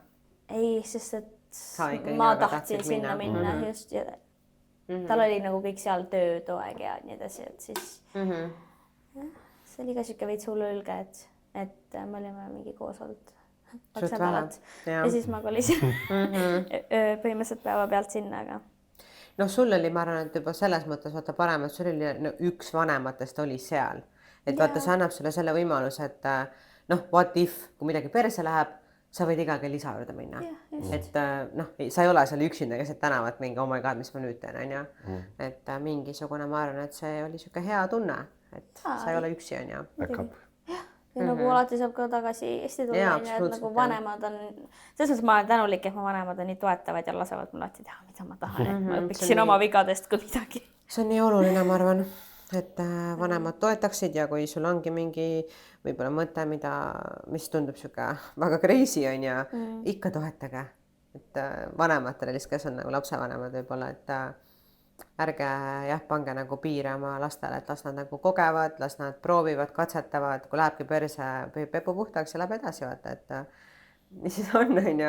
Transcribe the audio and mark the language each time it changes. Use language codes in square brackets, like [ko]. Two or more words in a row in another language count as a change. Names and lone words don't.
[et] Ei, sest et ma tahtsin sinna minna just ja tal oli nagu kõik seal töö too aeg ja nii edasi, et siis see oli ka siuke veits hullulge, et me olime mingi koos olnud 2 nädalat ja siis ma kolisin põhimõtteliselt päeva pealt sinna, aga noh, sul oli, ma arvan, et juba selles mõttes vaata parem, et sul oli üks vanematest oli seal, et vaata, see annab sulle selle võimaluse, et noh, [en] what if, [et] kui midagi perse läheb, sa võid iga kell isa juurde minna. Et noh, sa ei ole seal üksinda keset tänavat mingi, [en] oh my god, [et] mis ma nüüd teen, on ju. Et mingisugune, ma arvan, et see oli siuke hea tunne, et sa ei ole üksi, on ju. Back-up. Ja nagu alati saab ka tagasi Eesti tulla, et nagu vanemad on, selles mõttes ma olen tänulik, et mu vanemad on nii toetavad ja lasevad mul alati teha, mida ma tahan, et ma õpiksin oma vigadest kui midagi. See on nii oluline, ma arvan, et vanemad toetaksid ja kui sul ongi mingi võib-olla mõte, mis tundub siuke väga crazy on ja ikka toetage, et vanematele lihtsalt, kes on nagu lapsevanemad võib-olla, et ärge pange nagu piire oma lastele, et las nad nagu kogevad, las nad proovivad, katsetavad, kui lähebki perse, pepu puhtaks ja läheb edasi, vaata, et mis siis on ja